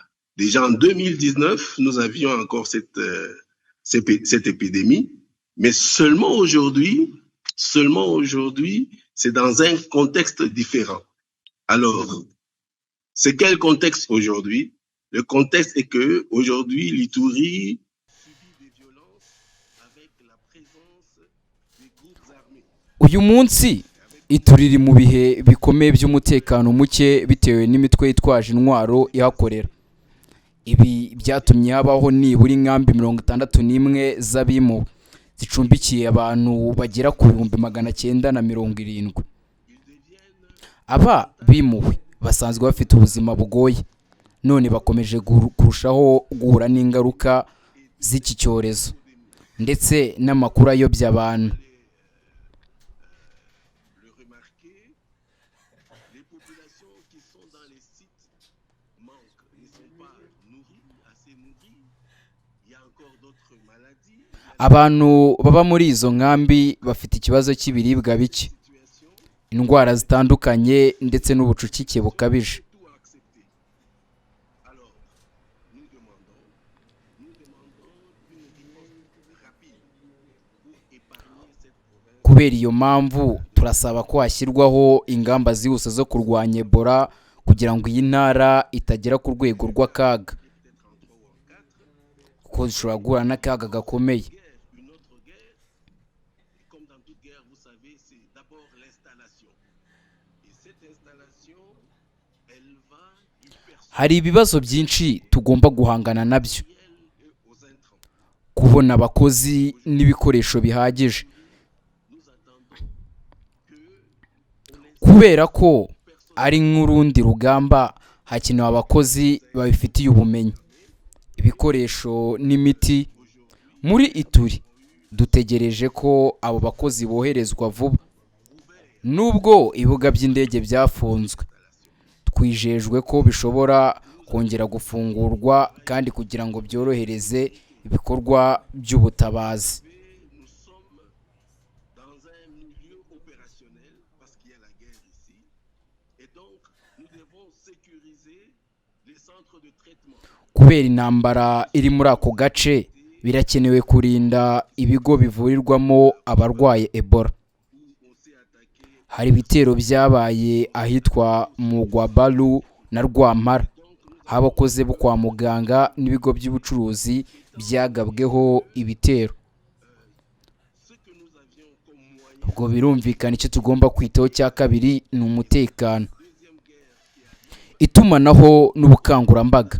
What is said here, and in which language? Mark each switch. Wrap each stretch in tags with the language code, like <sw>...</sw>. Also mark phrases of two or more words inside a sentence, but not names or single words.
<fr>Déjà en 2019, nous avions encore cette épidémie, mais seulement aujourd'hui, c'est dans un contexte différent. Alors, c'est quel contexte aujourd'hui? Le contexte est que aujourd'hui, l'Itourie subit des violences avec la présence des groupes armés.</fr> <rw>uyu munsi ituriri mu bihe bikomeye by'umutekano muke bitewe n'imitwe yitwaje intwaro ihakorera. Ibi byatumye habaho nibura inkambi 61 z'abimuwe zicumbikiye abantu bagera ku 970. Aba bimuwe basanzwe bafite ubuzima bugoye, none bakomeje kurushaho guhura n'ingaruka z'iki cyorezo ndetse n'amakuru ayobya abantu.</rw> <fr>Le remarquer, les populations qui sont dans les sites manquent, ne sont pas assez nourries. Il y a encore d'autres maladies.</fr> <rw>Abantu baba muri izo nkambi bafite ikibazo cy'ibiribwa bike, indwara zitandukanye ndetse n'ubucucike bukabije.</rw> <fr>Alors, nous demandons une réponse rapide pour épargner cette province.</fr> <rw>Kubera iyo mpamvu turasaba ko hashyirwaho ingamba zihuse zo kurwanya Ebola kugira ngo iyi ntara itagera ku rwego rw'akaga, kuko zishobora guhura n'akaga gakomeye.</rw> <fr>Une autre guerre, comme dans toute guerre, vous savez, c'est d'abord l'installation. Et cette installation, elle va du</fr> <rw>Hari ibibazo byinshi tugomba guhangana nabyo:</rw> <fr>personnel aux intrants.</fr> <rw>kubona abakozi n'ibikoresho bihagije,</rw> <fr>Nous attendons que on ait</fr> <rw>kubera ko ari nk'urundi rugamba hakenewe abakozi babifitiye ubumenyi, ibikoresho n'imiti. Muri Ituri dutegereje ko abo bakozi boherezwa vuba. Nubwo ibibuga by'indege byafunzwe, twijejwe ko bishobora kongera gufungurwa kandi kugira ngo byorohereze ibikorwa by'ubutabazi.</rw> <fr>nous sommes dans un milieu opérationnel parce qu'il y a la guerre ici. Et donc, nous devons sécuriser les centres de traitement.</fr> <rw>Kubera intambara iri muri ako gace, birakenewe kurinda ibigo bivurirwamo abarwaye Ebola.</rw> <fr>On s'est attaqué.</fr> <rw>Hari ibitero byabaye ahitwa mu Gwabalu na Rwampara, aho abakozi bo kwa muganga n'ibigo by'ubucuruzi byagabweho ibitero.</rw> <fr>Ce que nous avions comme moyen,</fr> <rw>Ubwo birumvikana icyo tugomba kwitaho cya kabiri ni umutekano, itumanaho n'ubukangurambaga.</rw>